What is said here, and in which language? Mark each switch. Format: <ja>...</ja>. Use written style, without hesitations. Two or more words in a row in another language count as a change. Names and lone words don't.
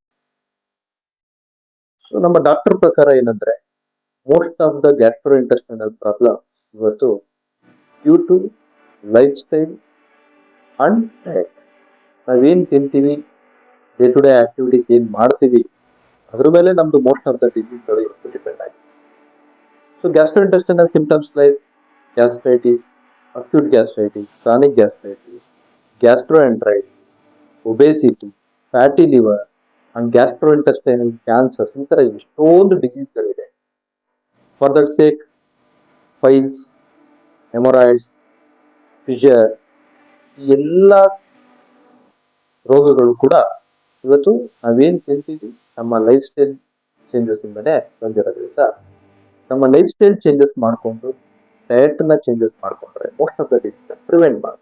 <kn>ಸೊ ನಮ್ಮ ಡಾಕ್ಟರ್ ಪ್ರಕಾರ ಏನಂದ್ರೆ</kn> <en>most of the gastro intestinal problem</en> <kn>ಇವತ್ತು</kn> <en>due to life style and diet.</en> <kn>ನಾವೇನ್ ತಿಂತೀವಿ,</kn> <en>day to day activities</en> <kn>ಏನ್ ಮಾಡ್ತೀವಿ, ಅದ್ರ ಮೇಲೆ ನಮ್ದು</kn> <en>most of the diseases</en> <kn>ಇವತ್ತು ಡಿಪೆಂಡ್ ಆಗಿದೆ.</kn> <en>so gastro intestinal symptoms like gastritis, acute gastritis, chronic gastritis, gastroenteritis, obesity, fatty liver, and gastrointestinal cancers</en> <kn>ಈ ತರ ಎಷ್ಟೊಂದು ಡಿಸೀಸ್ಗಳಿದೆ.</kn> <en>for that sake piles, hemorrhoids, fissure,</en> <kn>ಈ ಎಲ್ಲ ರೋಗಗಳು ಕೂಡ ಇವತ್ತು ನಾವೇನ್ ತಿಂತೀವಿ ನಮ್ಮ</kn> <en>life style changes</en> <kn>ಇಂದನೇ ಬಂದಿರೋದ್ರಿಂದ ನಮ್ಮ</kn> <en>life style changes</en> <kn>ಮಾಡಿಕೊಂಡು ಡಯಟ್ ನ ಚೇಂಜಸ್ ಮಾಡ್ಕೊಂಡ್ರೆ</kn> <en>most of the disease prevent</en> <kn>ಮಾಡ್ಬೋದು.</kn>